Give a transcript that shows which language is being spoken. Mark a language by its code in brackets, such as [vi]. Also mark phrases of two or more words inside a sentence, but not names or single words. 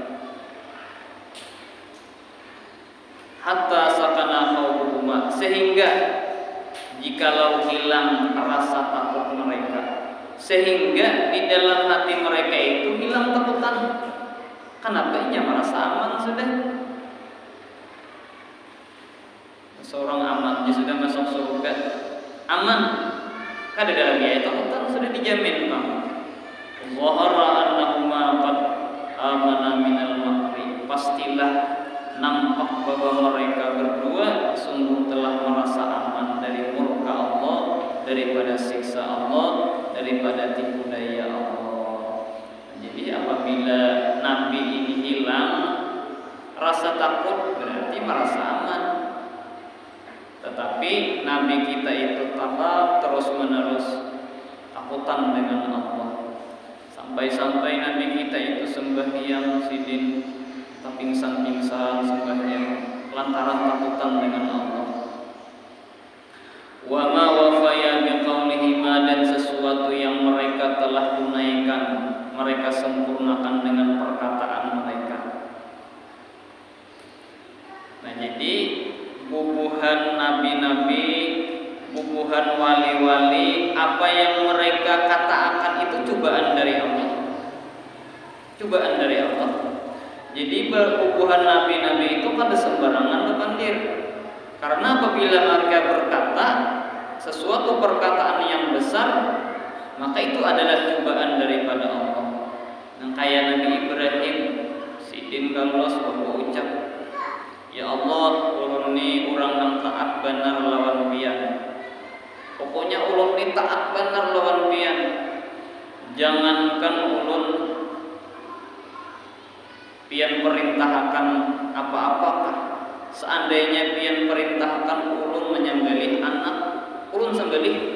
[ar] حتى سكن خوفهما, [id] sehingga jikalau hilang rasa takut mereka, sehingga di dalam hati mereka itu hilang takutan. Kenapa? Ia merasa aman sudah. Seorang aman, dia sudah masuk surga, aman. Kan ada dalam ayat takutan sudah dijamin bang. [ar] وظهر أنهما قد أمنا من المكر, [id] pastilah nampak bahwa mereka berdua sungguh telah merasa aman dari murka Allah, daripada siksa Allah, daripada tipu daya Allah. Jadi apabila Nabi ini hilang rasa takut, berarti merasa aman. Tetapi Nabi kita itu tetap terus menerus takutan dengan Allah. Sampai-sampai Nabi kita itu sembahyang sidin tak pingsan-pingsan sembahyang lantaran takutan dengan Allah. [ar] وما وفيا بقولهما, [id] dan sesuatu yang mereka telah tunaikan, mereka sempurnakan dengan perkataan mereka. [bjn] Nah, jadi bubuhan nabi-nabi, bubuhan wali-wali, apa yang mereka katakan itu cobaan dari Allah. [id] Cobaan dari Allah. [bjn] Jadi bubuhan nabi-nabi itu pada sembarangan kepandir. [id] Karena apabila mereka berkata sesuatu perkataan yang besar, maka itu adalah cobaan daripada Allah. Yang kayak Nabi Ibrahim, [bjn] sidin kalos bahwa ucap, ya Allah, ulun ni urang nang taat benar lawan pian. Pokoknya ulun ni taat benar lawan pian. Jangankan ulun pian perintahkan apa-apakah, seandainya pian perintahkan ulun menyembelih anak, ulun sembelih.